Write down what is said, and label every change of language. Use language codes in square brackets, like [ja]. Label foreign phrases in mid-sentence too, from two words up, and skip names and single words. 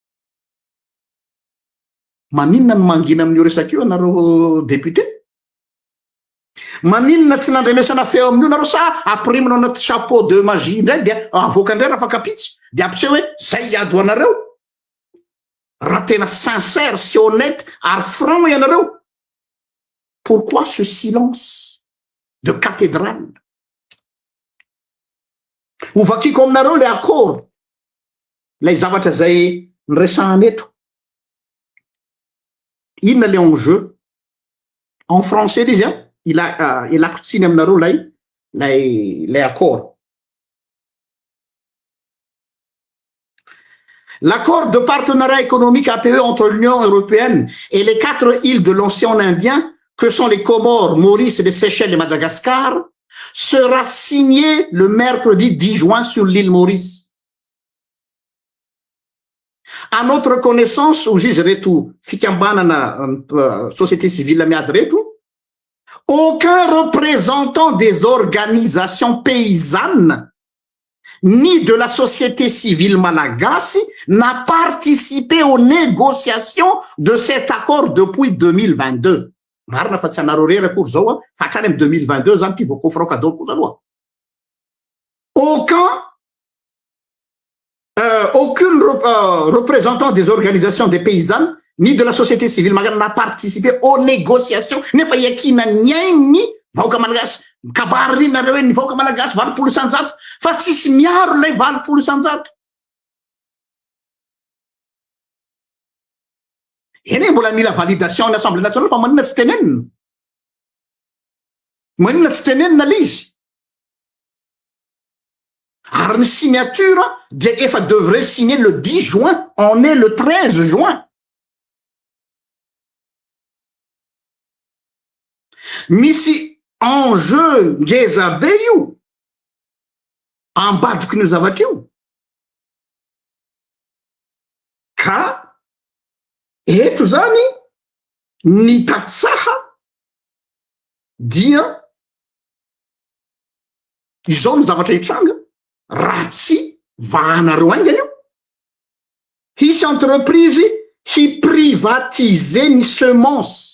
[mg] Maninona ny mangina amin'io resak'io anareo député? Maninona tsy nandrenesana feo amin'io nareo sa après manao anaty [fr] chapeau de magie [mg] indray dia avoaka indray raha fakapitsy dia ampiseho hoe zay iady ho anareo raha tena sincère sy honnête ary franc ianareo. [fr] Pourquoi ce silence de cathédrale? [mg] Ovakiko aminareo [fr] le accord [mg] lay zavatra zay niresahany eto. Inona [fr] le enjeu en français [mg] izy a ilako tsiny aminareo lay accord. [fr] L'accord de partenariat économique APE entre l'Union européenne et les 4 îles de l'océan Indien que sont les Comores, Maurice, les Seychelles et Madagascar sera signé le mercredi 10 juin sur l'île Maurice. À notre connaissance, aux [mg] izy reto fikambanana [fr] société civile [mg] miady reto, [fr] aucun représentant des organisations paysannes ni de la société civile malagasy n'a participé aux négociations de cet accord depuis 2022. [mg] Marina fa tsy anareo rery akory zao a fa hatrany amy 2022 zany ty voakofra cadeau kosa aloha. [fr] Aucun représentant des organisations des paysannes ni de la société civile malagasy n'a participé aux négociations [mg] nefa iakina nyaigny vahoaka malagasy kabary nareo hoe ny vahoaka malagasy 20 isanjato fa tsisy miaro lay 20 isanjato. Eny mbola mila validation ny [fr] Assemblée nationale [mg] fa manina tsy tenenina. Manina tsy tenenina l'izy. Ary ny signature dia efa [fr] devrait signer le 10 juin, on est le 13 juin. [mg] Misy enjeu ngeza be io ambadiky ny zavatra io ka eto zany ny tatsaha dia izao ny zavatra hitranga raha tsy vahanareo aingany io hisy entreprise hiprivatiser ny semence.